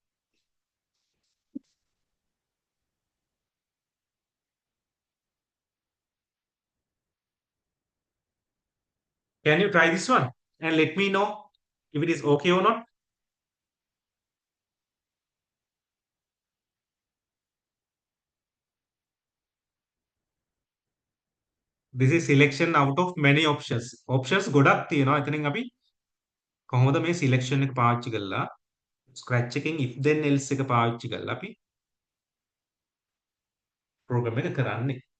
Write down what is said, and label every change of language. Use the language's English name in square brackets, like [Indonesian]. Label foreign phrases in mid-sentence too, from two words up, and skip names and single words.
[English] Can you try this one and let me know if it is okay or not? This is selection out of many options. [Sinhala] Options ගොඩක් තියෙනවා. එතනින් අපි කොහොමද මේ selection එක පාවිච්චි කරලා scratch එකෙන් [English] if then else [Sinhala] එක පාවිච්චි කරලා අපි program එක කරන්නේ.